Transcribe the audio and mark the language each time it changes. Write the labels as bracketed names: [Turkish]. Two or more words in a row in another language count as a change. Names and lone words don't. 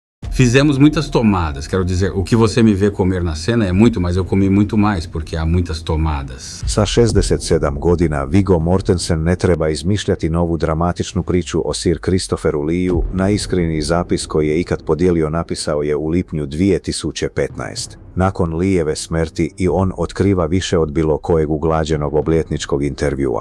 [Portuguese] Fizemos muitas tomadas, quero dizer, o que você me vê comer na cena é muito, mas eu comi muito mais, porque há muitas tomadas. [Croatian] Sa 67 godina Viggo Mortensen ne treba izmišljati novu dramatičnu priču o Sir Christopheru Leeu. Najiskreniji zapis koji je ikad podijelio napisao je u lipnju 2015. Nakon Leejeve smrti i on otkriva više od bilo kojeg uglađenog obljetničkog intervjua.